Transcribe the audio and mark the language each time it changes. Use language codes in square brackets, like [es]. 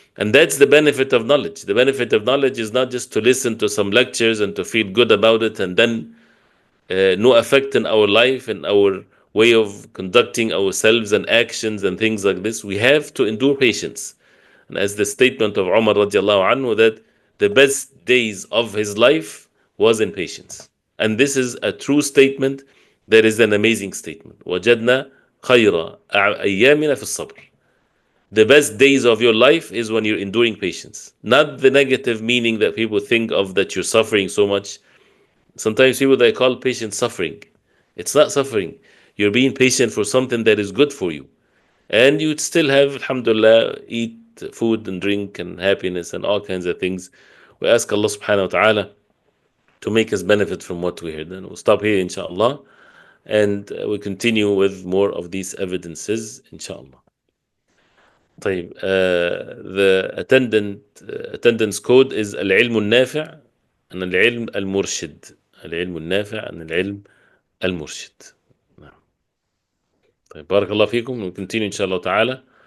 [en] And that's the benefit of knowledge. The benefit of knowledge is not just to listen to some lectures and to feel good about it, and then no effect in our life and our way of conducting ourselves and actions and things like this. We have to endure patience. And as the statement of Umar radiallahu anhu, that the best days of his life was in patience. And this is a true statement. There is an amazing statement. [ar] وجدنا خير أيامنا في الصبر. [en] The best days of your life is when you're enduring patience. Not the negative meaning that people think of, that you're suffering so much. Sometimes people, they call patience suffering. It's not suffering. You're being patient for something that is good for you. And you'd still have, alhamdulillah, eat food and drink and happiness and all kinds of things. We ask Allah subhanahu wa ta'ala to make us benefit from what we heard. And we'll stop here, inshallah. And we continue with more of these evidences, inshallah. [ar] طيب, [en] the attendance code is [ar] العلم النافع عن العلم المرشد. العلم النافع عن العلم المرشد. نعم. طيب, بارك الله فيكم. [en] We'll continue inshallah ta'ala.